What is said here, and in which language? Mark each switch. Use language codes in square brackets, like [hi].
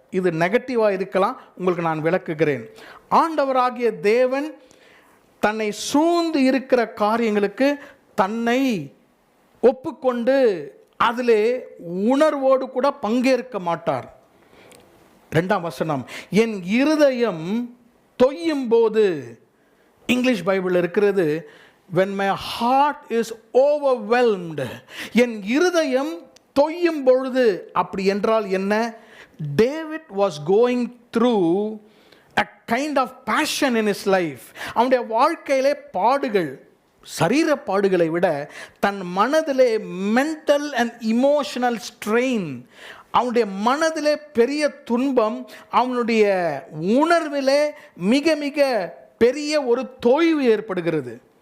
[ta] இது நெகட்டிவாக இருக்கலாம், உங்களுக்கு நான் விளக்குகிறேன். ஆண்டவராகிய தேவன் தன்னை சூழ்ந்து இருக்கிற காரியங்களுக்கு தன்னை ஒப்புக்கொண்டு அதிலே உணர்வோடு கூட பங்கேற்க மாட்டார். 2ஆம் வசனம், என் இருதயம் தொய்யும் போது, இங்கிலீஷ் பைபிள் இருக்கிறது, when my heart is overwhelmed. என் இருதயம் தொய்யும் பொழுது. அப்படி என்றால் என்ன? [en] David was going through a kind of passion in his life. [ta] அவனுடைய வாழ்க்கையிலே பாடுகள், சரீர பாடுகளை விட தன் மனதிலே மென்டல் அண்ட் இமோஷனல் ஸ்ட்ரெயின், அவனுடைய மனதிலே பெரிய துன்பம், அவனுடைய உணர்விலே மிக மிக பெரிய ஒரு தோய்வு ஏற்படுகிறது.